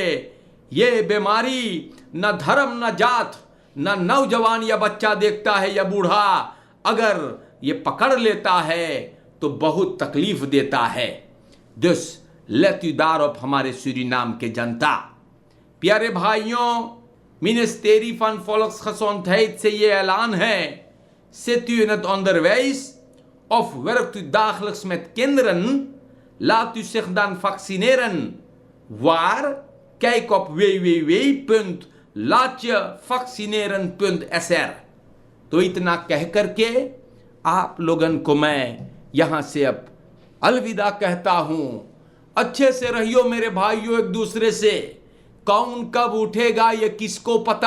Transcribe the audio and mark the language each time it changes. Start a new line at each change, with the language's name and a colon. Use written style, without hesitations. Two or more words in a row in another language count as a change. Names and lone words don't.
Caribbean Hindustani: ये बीमारी न धर्म न जात न नौजवान या बच्चा देखता है या बूढ़ा. अगर ये पकड़ लेता है तो बहुत तकलीफ देता है. दिस
Dutch: let u daarop
Caribbean Hindustani: हमारे सूरीनाम के जनता. प्यारे भाइयों,
Dutch: ministerie van Volksgezondheid
Caribbean Hindustani: से ये ऐलान है.
Dutch: Zit u in het onderwijs of werkt u dagelijks met kinderen? Laat u zich dan vaccineren. Waar? Kijk op www.laatjevaccineren.sr.
Caribbean Hindustani: तो इतना कह करके आप लोगन को मैं यहां से अब अलविदा कहता हूं. अच्छे से रहियो मेरे भाइयों एक दूसरे से. कौन कब उठेगा ये किसको पता.